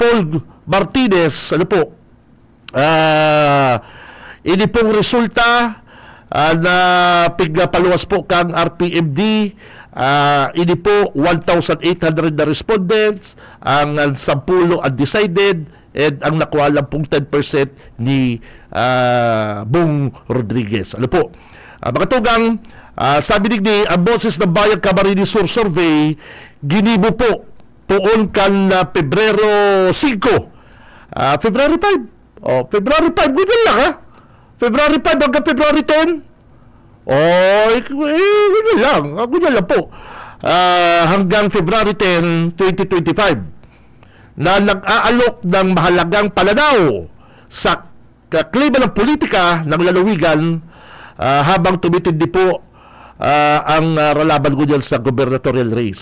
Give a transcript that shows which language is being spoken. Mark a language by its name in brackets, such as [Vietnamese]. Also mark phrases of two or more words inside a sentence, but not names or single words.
[Bikol] Paul Martinez, ini pong resulta na pigpaluwas po kang RPMD, ini po 1,800 na respondents, ang 10 undecided, and ang nakuha lang pong 10% ni Bong Rodriguez. Mga tugang, sabi digdi, ang Boses ng Bayan Camarines Sur Survey, ginibo po poon kan Pebrero 5. [English] February 5. February 5, [Filipino] ganyan lang February 5 hanggang February 10. Ganyan lang po. Hanggang February 10, 2025. Na nag-aalok ng mahalagang pananaw sa klima ng politika ng lalawigan habang tumitindi po ang ralaban ko dyan sa [English] gubernatorial race.